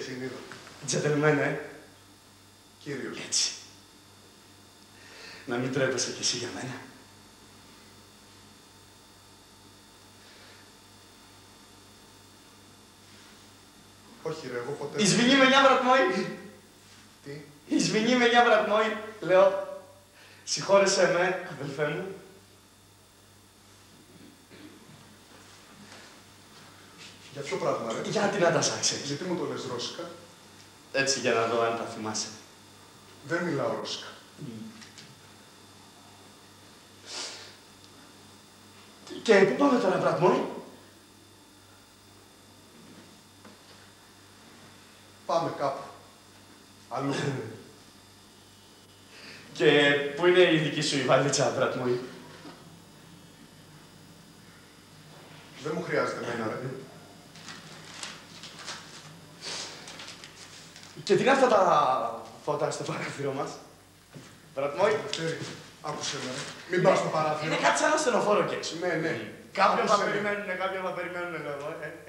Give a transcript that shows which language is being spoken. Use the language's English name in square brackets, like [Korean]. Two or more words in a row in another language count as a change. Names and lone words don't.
[Greek] Συνείδω. Τζεντελμένε. Κύριος. Έτσι. Να μην τρέπεσαι κι εσύ για μένα. Όχι ρε, εγώ ποτέ... [Russian] Извини меня, брат мой. [Greek] Τι? [Russian] Извини меня, брат мой. [Greek] Λέω, συγχώρεσέ με, αδελφέ μου. Για ποιο πράγμα, ρε? Για την Άντασα, ξέρεις. Γιατί μου το λες ρώσικα? Έτσι, για να δω αν τα θυμάσαι. Δεν μιλάω ρώσικα. Και πού πάμε τώρα, [Russian] брат мой? [Greek] Πάμε κάπου. Αλλού. Και πού είναι η δική σου η βαλίτσα, [Russian] брат мой? [Greek] Δεν μου χρειάζεται εμένα, ρε. Και τι είναι αυτά τα φώτα στο παράθυρο μας, [Russian] брат мой? [Greek] Τέρι, άκουσε με, ρε. Μην πας στο παράθυρο. Είναι κάτι σαν ένα στενοφόρο κι έξω. Ναι, ναι. Κάποιον θα Άκουσε με. περιμένουνε, κάποιον θα περιμένουνε, λέω εγώ.